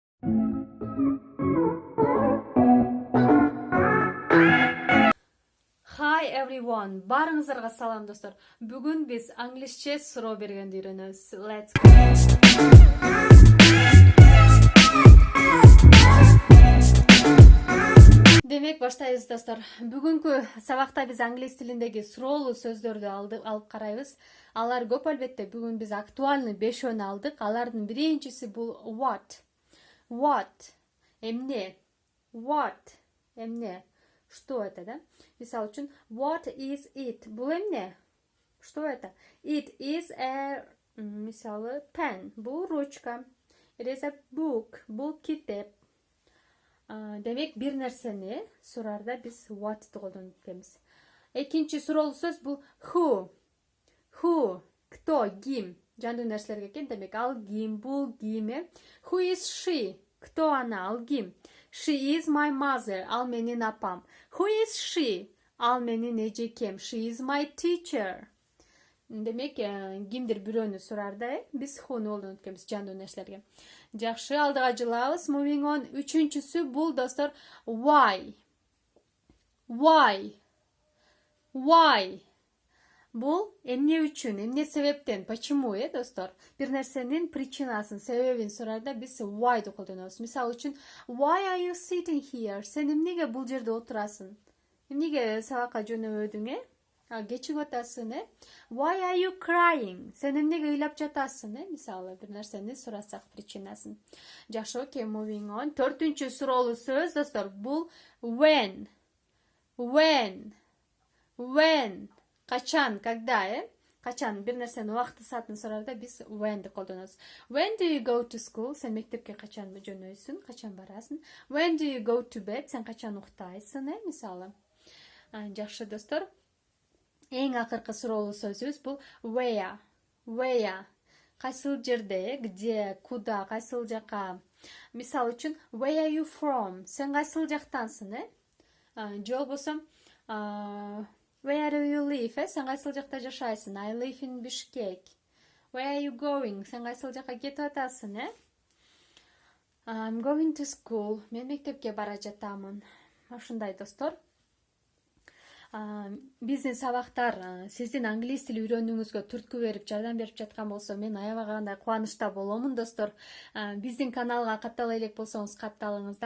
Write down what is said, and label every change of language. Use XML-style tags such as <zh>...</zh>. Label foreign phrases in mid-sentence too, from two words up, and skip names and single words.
<en>Hi everyone,</en> <ky>barыңыздарга салам достор. Бүгүн биз англисче суроо бергенди үйрөнөбүз.</ky> <en>Let's go.</en> <ky>Демек баштайбыз достор. Бүгүнкү сабакта биз англис тилиндеги суроолуу сөздөрдү алып карайбыз. Алар көп албетте. Бүгүн биз актуальный 5-өн алдык. Алардын биринчиси бул what. What эмне?</ky> <ru>What эмне? Что это, да?</ru> <ky>Мисал үчүн,</ky> <en>what is it?</en> <ky>Бул эмне?</ky> <ru>Что это?</ru> <en>It is a,</en> <ky>мисалы, pen. Бул ручка.</ky> <en>It is a book.</en> <ky>Бул китеп. Демек, бир нерсени сурарда биз what'ты колдонуп кетебиз. Экинчи суроолуу сөз бул who. Who? Кто? Ким? Жандуу нерселерге экен. Демек, ал ким? Бул ким?</ky> <en>Who is she?</en> <ru>Кто она?</ru> <ky>Ал ким?</ky> <en>She is my mother.</en> <ky>Ал менин апам.</ky> <en>Who is she?</en> <ky>Ал менин эжекем.</ky> <en>She is my teacher.</en> <ky>Демек, кимдир бирөөнү сурарда, биз who'ну колдонуп кетебиз жандуу нерселерге. Жакшы, алдыга жылабыз.</ky> <en>Moving on.</en> <ky>Үчүнчүсү бул достор why.</ky> <en>Why? Why?</en> <ky>Бул эмне үчүн, эмне себептен, почему, достор? Бир нерсенин причинасын, себебин сурарда биз why'ду колдонобуз. Мисалы үчүн,</ky> <en>why are you sitting here?</en> <ky>Сен эмнеге бул жерде отурасың? Эмнеге сабакка жөнөбөдүң, кечигип атасың,</ky> <en>Why are you crying?</en> <ky>Сен эмнеге ыйлап жатасың, мисалы бир нерсени сурасак причинасын. Жакшы, окей,</ky> <en>moving on.</en> <ky>Төртүнчү суроолуу сөз, достор, бул when.</ky> <en>When? When?</en> <ky>Качан, когда, Качан бир нерсени убакыты саатын сурарда биз when'ди колдонобуз.</ky> <en>When do you go to school?</en> <ky>Сен мектепке качан жөнөйсүң, качан барасың?</ky> <en>When do you go to bed?</en> <ky>Сен качан уктайсың, мисалы. Жакшы, достор. Эң акыркы суроолуу сөзүбүз бул where.</ky> <en>Where?</en> <ky>Кайсыл жерде,</ky> <ru>где, куда,</ru> <ky>кайсыл жака? Мисалы үчүн,</ky> <en>where are you from?</en> <ky>Сен кайсыл жактансың, Же болбосо,</ky> <en>where do you live?</en> <ky>Сен кайсыл жакта жашайсың?</ky> <en>I live in Bishkek. Where are you going?</en> <ky>Сен кайсыл жака кетип атасың,</ky> <en>I'm going to school.</en> <ky>Мен мектепке бара жатамын. Ушундай, достор. Биздин сабактар сиздин англис тили үйрөнүүңүзгө түрткү берип, жардам берип жаткан болсо, мен аябагандай кубанычта боломун, достор. Биздин каналга каттала элек болсоңуз катталыңыздар.</ky>